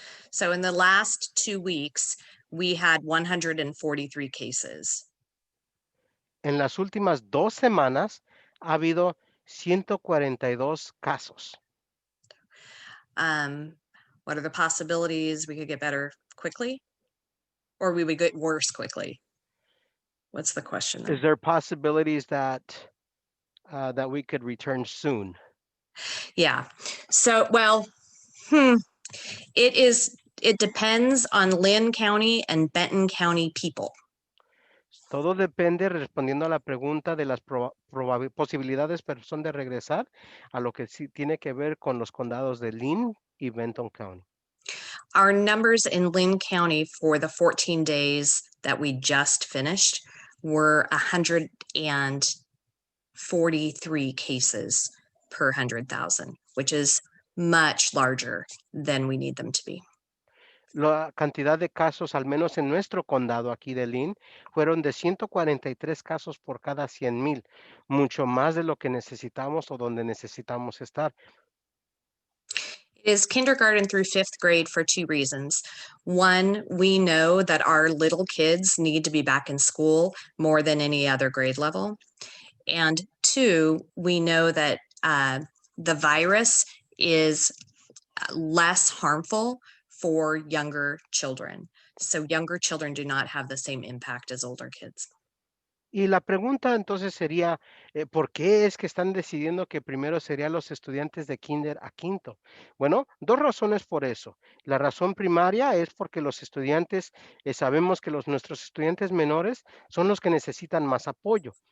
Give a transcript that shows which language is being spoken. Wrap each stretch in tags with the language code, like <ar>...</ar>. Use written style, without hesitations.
<en>So in the last 2 weeks, we had 143 cases.</en> <es>En las últimas 2 semanas ha habido 142 casos.</es> <en>What are the possibilities we could get better quickly? Or we would get worse quickly? What's the question there? Is there possibilities that we could return soon? Yeah. So, well, hmm, it depends on Lynn County and Benton County people.</en> <es>Todo depende, respondiendo a la pregunta de las posibilidades son de regresar a lo que sí tiene que ver con los condados de Lynn y Benton County.</es> <en>Our numbers in Lynn County for the 14 days that we just finished were 143 cases per 100,000, which is much larger than we need them to be.</en> <es>La cantidad de casos, al menos en nuestro condado aquí de Lynn, fueron de 143 casos por cada 100,000, mucho más de lo que necesitamos o donde necesitamos estar.</es> <en>It is kindergarten through 5th grade for 2 reasons. One, we know that our little kids need to be back in school more than any other grade level. And 2, we know that the virus is less harmful for younger children. So younger children do not have the same impact as older kids.</en> <es>Y la pregunta entonces sería, ¿por qué es que están decidiendo que primero serían los estudiantes de kinder a quinto? Bueno, dos razones por eso. La razón primaria es porque los estudiantes, sabemos que nuestros estudiantes menores son los que necesitan más apoyo.</es>